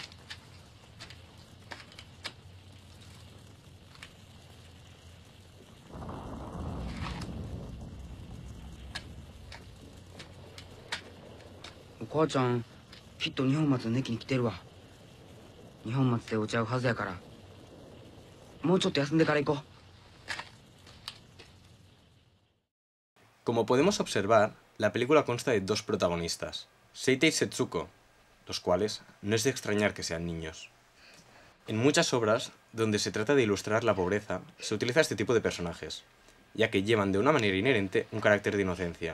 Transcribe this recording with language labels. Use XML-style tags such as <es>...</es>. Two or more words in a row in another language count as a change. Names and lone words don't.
<ja>お母ちゃんきっと二本松の駅に来てるわ。二本松で落ち合うはずやからもうちょっと休んでから行こう。</ja> <es>Como podemos observar, la película consta de 2 protagonistas, Seita y Setsuko, los cuales no es de extrañar que sean niños. En muchas obras, donde se trata de ilustrar la pobreza, se utiliza este tipo de personajes, ya que llevan de una manera inherente un carácter de inocencia.</es>